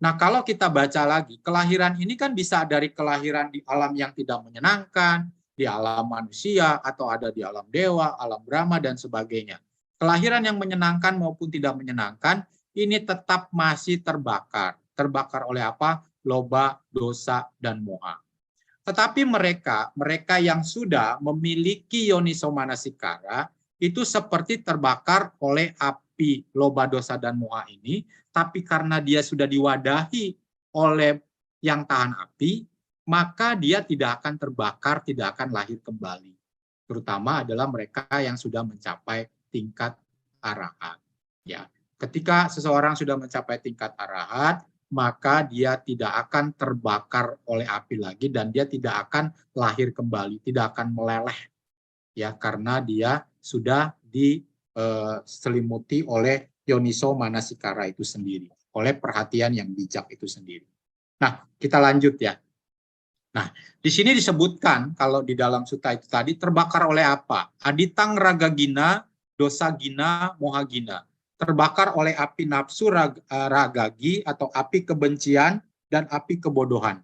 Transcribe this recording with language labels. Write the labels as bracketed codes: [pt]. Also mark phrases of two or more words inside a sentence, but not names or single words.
[id] Nah, kalau kita baca lagi, kelahiran ini kan bisa dari kelahiran di alam yang tidak menyenangkan, di alam manusia, atau ada di alam dewa, alam Brahma, dan sebagainya. Kelahiran yang menyenangkan maupun tidak menyenangkan, ini tetap masih terbakar. Terbakar oleh apa? Loba, dosa, dan moha. Tetapi mereka yang sudah memiliki [pi] yoniso manasikara, [id] itu seperti terbakar oleh api loba, dosa, dan moha ini, tapi karena dia sudah diwadahi oleh yang tahan api, maka dia tidak akan terbakar, tidak akan lahir kembali. Terutama adalah mereka yang sudah mencapai tingkat arahat. Ya, ketika seseorang sudah mencapai tingkat arahat, maka dia tidak akan terbakar oleh api lagi dan dia tidak akan lahir kembali, tidak akan meleleh, ya, karena dia sudah diselimuti oleh [pi] yoniso manasikara [id] itu sendiri, oleh perhatian yang bijak itu sendiri. Nah, kita lanjut ya. Nah, di sini disebutkan kalau di dalam sutta itu tadi terbakar oleh apa? [pi] Aditang raga gina, dosa gina, moha gina. [id] Terbakar oleh api nafsu ragagi atau api kebencian dan api kebodohan.